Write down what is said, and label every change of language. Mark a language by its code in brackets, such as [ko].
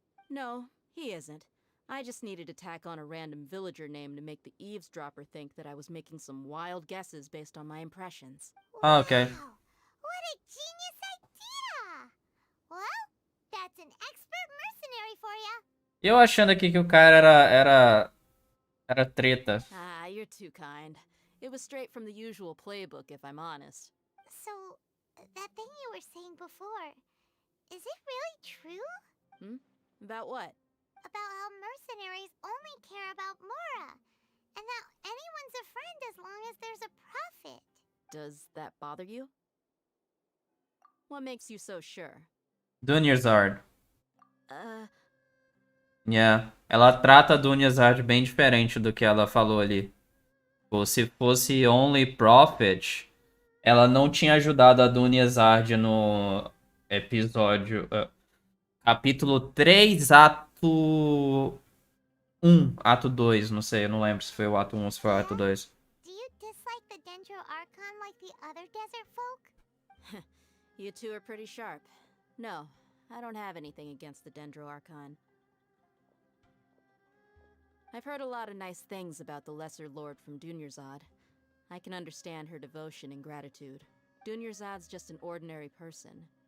[en] No, he isn't. I just needed to tack on a random villager name to make the eavesdropper think that I was making some wild guesses based on my impressions. Ah, ok. Wow, what a genius idea! Well, that's an expert mercenary for ya. [pt] Eu achando aqui que o cara era treta. [en] Ah, you're too kind. It was straight from the usual playbook, if I'm honest. So, that thing you were saying before, is it really true? About what? About how mercenaries only care about Mora, and that anyone's a friend as long as there's a profit. Does that bother you? What makes you so sure? Dunyazard. Yeah. [pt] Ela trata a Dunyazard bem diferente do que ela falou ali. Se fosse Only Prophet, ela não tinha ajudado a Dunyazard no episódio... capítulo 3, ato 1, ato 2, não sei, eu não lembro se foi o ato 1 ou se foi o ato 2. [en] Do you dislike the Dendro Archon like the other desert folk? You two are pretty sharp. No, I don't have anything against the Dendro Archon. I've heard a lot of nice things about the Lesser Lord from Dunyarzad. I can understand her devotion and gratitude. Dunyarzad's just an ordinary person.